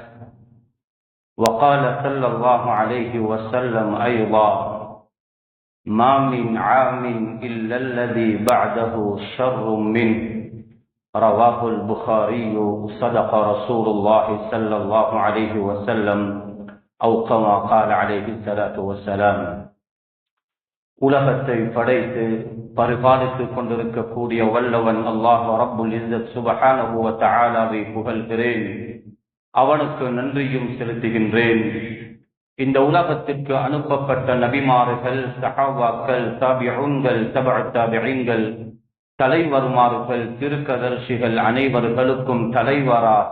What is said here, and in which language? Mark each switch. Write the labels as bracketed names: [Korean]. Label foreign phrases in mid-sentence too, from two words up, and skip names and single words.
[Arabic] وقال صلى الله عليه وسلم أيضا ما من عام إلا الذي بعده شر منه رواه البخاري. صدق رسول الله صلى الله عليه وسلم أو كما قال عليه الصلاة والسلام. [Tamil] உலகத்தை படைத்து பரிபாலித்துக் கொண்டிருக்கக்கூடிய வல்லவன் [Arabic] الله رب العزة سبحانه وتعالى [Tamil] புகழ்கிறேன், அவனுக்கு நன்றியும் செலுத்துகின்றேன். இந்த உலகத்திற்கு அனுப்பப்பட்ட நபிமார்கள், சஹாபாக்கள், தாபிஊன்கள், தபஅ தாபிஈன்கள், தலைவர்மார்கள், திருக்கதர்சிகள் அனைவர்களுக்கும் தலைவராக